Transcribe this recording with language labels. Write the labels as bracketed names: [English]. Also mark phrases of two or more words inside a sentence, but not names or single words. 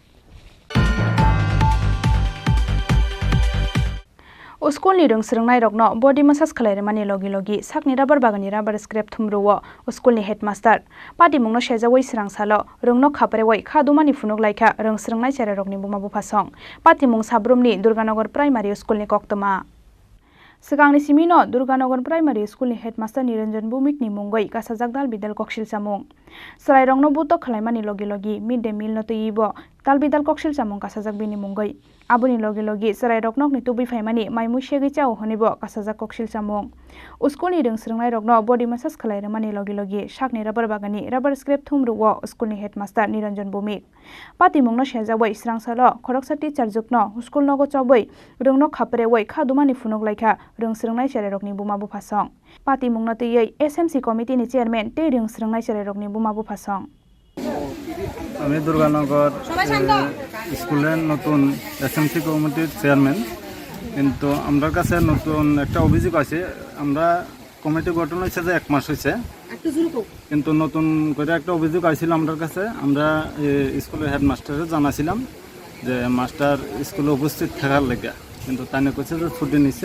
[Kok Borok] स्कुलनि रोंस्रोंनाय रगनो [English] body massage [Kok Borok] खालायमानि लगी लगी साकनि राबार बागाननि राबार स्क्रेप थुमरुओ स्कुलनि हेडमास्टार पातिमुंनो सेजावै स्रांसालो रोंनो खापरेवै खादुमानि फुनुक लाइखा रोंस्रोंनाय चेरे रगनि बुमा बुफासं पातिमुं साब्रुमनि दुर्गानगर प्राइमारि स्कुलनि कक्तमा सिगांनि सिमिनो दुर्गानगर प्राइमारि स्कुलनि हेडमास्टार निरंजन भौमिकनि मुंगै गासाजाक दाल बिदाल कक्सिल सामुं सराय रंनो बुतो खालायमानि लगी लगी [English] mid day meal [Kok Borok] नो तयिबो दाल बिदाल कक्सिल सामुं गासाजाक बिनि मुंगै आबुनि लगी लगी सराय रकनकनि तुबै फाइमानि माइमु सेगै चाव हनिबो गासाजाक कक्सिल सामुं स्कुलनि रोंस्रोंनाय रगनो [English] body massage [Kok Borok] खालायमानि लगी लगी साकनि राबार बागाननि राबार स्क्रेप थुमरुओ स्कुलनि हेडमास्टार निरंजन भौमिक पातिमुंनो सेजावै स्रांसालो खरकसाति चारजुकनो स्कुल नगो चबै रोंनो खापरेवै खादुमानि फुनुक लाइखा रोंस्रोंनाय चेरेरकनि बुमा बुफासं पातिमुंनो तयै SMC कमिटिनि चेयरमैन तै रोंस्रोंनाय चेरेरकनि बुमा बुफासं [Bangla] আমি দুর্গানগর স্কুলের নতুন SMC কমিটির চেয়ারম্যান কিন্তু আমার কাছে নতুন একটা অভিযোগ আছে আমরা কমিটি গঠন হয়েছে যে 1 মাস হয়েছে কিন্তু নতুন করে একটা অভিযোগ আসছিল আমার কাছে আমরা স্কুলের হেডমাস্টারে জানাছিলাম যে মাস্টার স্কুলে উপস্থিত থাকার লেগে কিন্তু তানে কইছে যে ছুটি নিছে